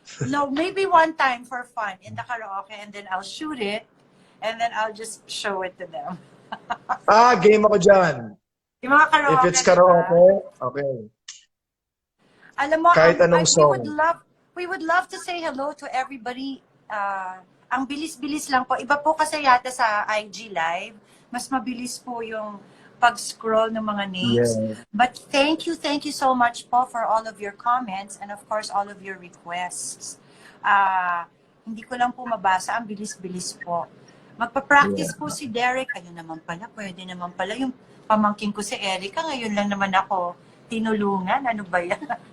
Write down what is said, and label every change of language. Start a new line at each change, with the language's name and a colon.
English: No, maybe one time for fun in the karaoke, and then I'll shoot it and then I'll just show it to them.
Filipino: Game ako dyan. Yung mga karaoke.
English: If it's karaoke, okay.
Filipino: Alam mo, Kahit anong song.
English: we would love to say hello to everybody.
Filipino: Ang bilis-bilis lang po. Iba po kasi yata sa IG Live. Mas mabilis po yung pag-scroll ng mga names.
English: Yeah. But thank you so much po for all of your comments and of course all of your requests.
Filipino: Hindi ko lang po mabasa. Ang bilis-bilis po. Magpa-practice po si Derek. Ayun naman pala. Pwede naman pala. Yung pamangkin ko si Erica. Ngayon lang naman ako tinulungan. Ano ba yan?